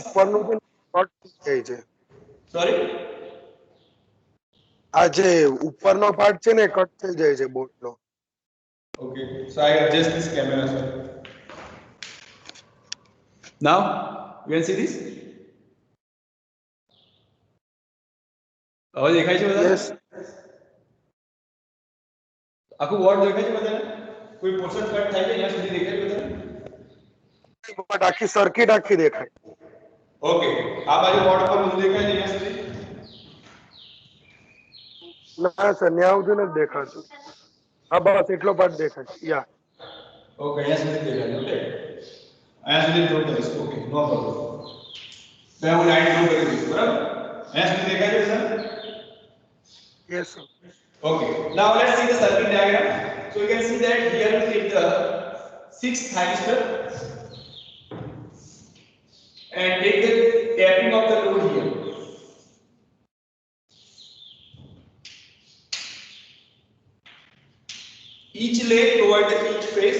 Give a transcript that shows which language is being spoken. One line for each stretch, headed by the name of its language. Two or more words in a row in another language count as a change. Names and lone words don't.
Gujarati: ઉપરનું છે કટ થઈ જાય છે.
English: Sorry.
Gujarati: આ જે ઉપરનો પાર્ટ છે ને કટ થઈ જાય છે બોર્ડનો.
English: Okay. So I adjust this camera, sir. Now you can see this.
Gujarati: હવે દેખાય છે બધા?
English: યસ.
Gujarati: આખું બોર્ડ દેખાય છે બધાને? કોઈ પોર્શન કટ થાય છે ત્યાં સુધી દેખાય છે બધાને? બટ આખી સર્કિટ આખી દેખાય. ઓકે. આ બાજુ બોર્ડ પર બધું દેખાય છે ત્યાં સુધી? ના સર ન્યા સુધી નથી દેખાતું. હા બસ એટલો પાર્ટ દેખાય. યા. ઓકે, અહીંયા સુધી દેખાય છે. ઓકે. અહીંયા સુધી ડ્રો કરીશ. ઓકે,
English: no problem.
Gujarati: તો હું લાઈન ડ્રો કરી દઈશ, બરાબર? અહીંયા સુધી દેખાય છે સર?
English: yes sir. Okay, now let's see the circuit diagram. So you can see that here we take the 6 thyristor and take the tapping of the load here. Each leg provides each phase.